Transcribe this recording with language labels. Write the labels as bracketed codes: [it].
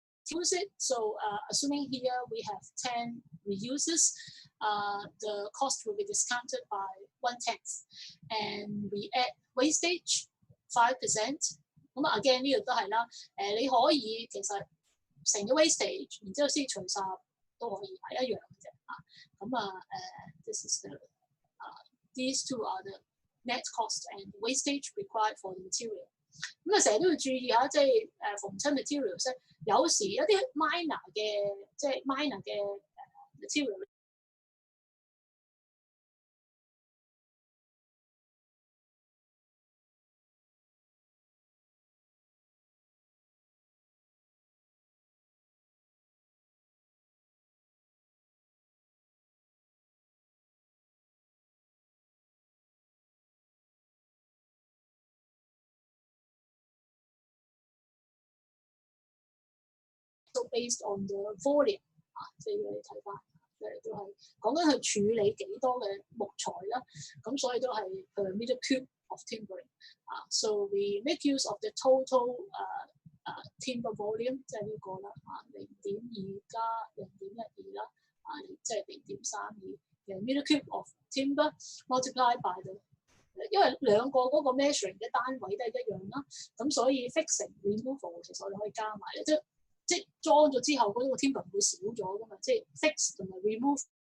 [en] Use it. So assuming here we have 10 reuses, the cost will be discounted by 1/10, and we add wastage 5%。 [yue] 咁啊 again 呢度都係啦，你可以其實成個 wastage， 然之後先除10都可以係一樣嘅啫啊。 [en] 咁啊this is the these two are the net cost and wastage required for the material。 [yue] 咁啊，成日都要注意下，即係逢親 materials 咧，有時一啲 minor 嘅，即係 minor 嘅material。 [en] So based on the volume [yue] 即係你睇翻，都係講緊佢處理幾多嘅木材啦，咁所以都係 [en] meter cube of timbering So we make use of the total timber volume， [yue] 即係呢個啦0.2加0.12啦即係0.32嘅 [en] meter cube of timber multiplied by the。 [yue] 因為兩個嗰個 measuring 嘅單位都係一樣啦，咁所以 fixing removal 其實我哋可以加埋嘅，即係裝咗之後嗰個 timber 唔會少咗噶嘛，即係 fix 同埋 remove。